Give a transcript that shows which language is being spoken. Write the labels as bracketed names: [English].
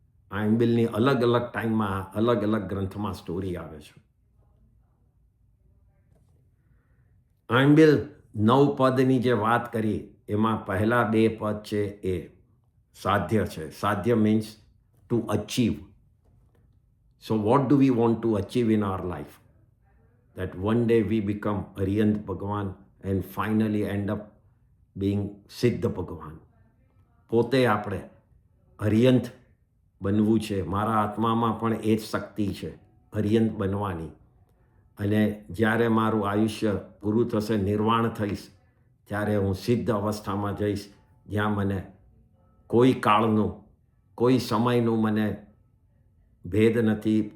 [Gujarati] આંબિલની અલગ અલગ ટાઈમમાં અલગ અલગ ગ્રંથમાં સ્ટોરી આવે છે. આંબિલ 9 પદની જે વાત કરી એમાં પહેલા 2 પદ છે એ સાધ્ય છે. [English] સાધ્ય means to achieve. So what do we want to achieve in our life? That one day we become Arihant Bhagwan and finally end up being સિદ્ધ ભગવાન. [Gujarati] પોતે આપણે અરિયંત બનવું છે. મારા આત્મામાં પણ એ જ શક્તિ છે અરિયંત બનવાની. અને જ્યારે મારું આયુષ્ય પૂરું થશે, નિર્વાણ થઈશ, ત્યારે હું સિદ્ધ અવસ્થામાં જઈશ જ્યાં મને કોઈ કાળનું, કોઈ સમયનું મને ભેદ નથી.